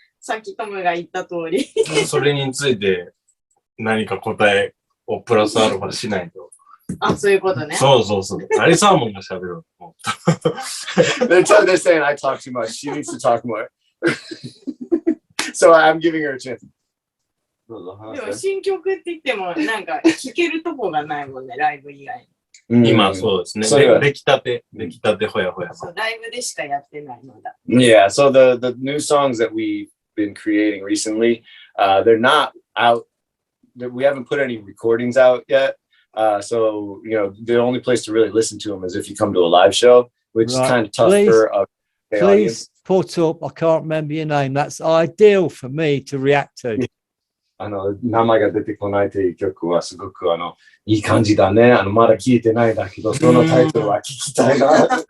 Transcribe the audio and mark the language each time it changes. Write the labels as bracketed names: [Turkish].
[Japanese] さっきトムが言った通り。それについて何か答えをプラスアルファしないと。あ、そういうことね。そうそうそう。アリサーモンが喋る。 [English] They're saying I talk too much. She needs to talk more. So I'm giving her a chance. [Japanese] でも新曲って言っても、なんか聴けるとこがないもんね、ライブ以外に。今そうですね。出来たてほやほや。そう、ライブでしかやってないのだ。 [English] Yeah, so the new songs that we've been creating recently, they're not out. We haven't put any recordings out yet. So, you know, the only place to really listen to them is if you come to a live show, which is kind of tough for a audience. Please put up, I can't remember your name. That's ideal for me to react to. [Japanese] 名前が出てこないという曲はすごくいい感じだね。まだ聞いてないんだけど、そのタイトルは聞きたいな。